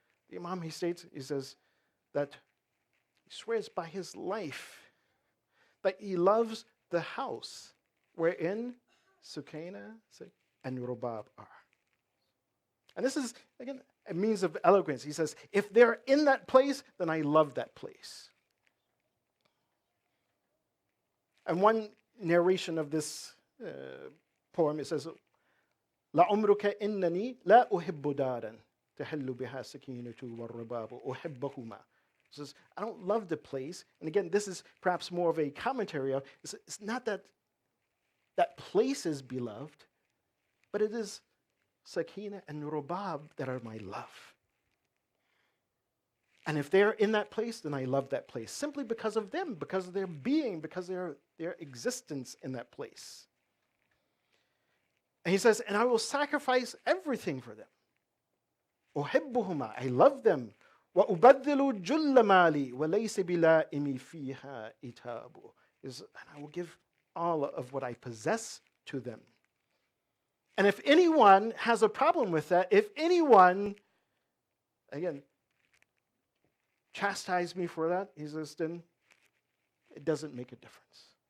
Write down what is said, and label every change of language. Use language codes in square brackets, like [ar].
[en] The Imam, he states, he says that he swears by his life that he loves the house wherein Sukaina and Rubab are. And this is, again, a means of eloquence. He says, if they're in that place, then I love that place. And one narration of this poem, it says, [ar] لَعُمْرُكَ إِنَّنِي لَا أُحِبُّ دَارًا تَحِلُّ بِهَا سَكِينَةُ وَالرُّبَابُ أُحِبَّهُمَا. [en] It says, I don't love the place. And again, this is perhaps more of a commentary of, it's not that that place is beloved, but it is Sakina and Rubab that are my love. And if they're in that place, then I love that place. Simply because of them, because of their being, because of their existence in that place. And he says, and I will sacrifice everything for them. أحبهما, I love them. [ar] وأبذل جل مالي وليس بلائمي فيها إتاب. [en] And I will give all of what I possess to them. And if anyone has a problem with that, if anyone, again, chastise me for that, he says, then it doesn't make a difference.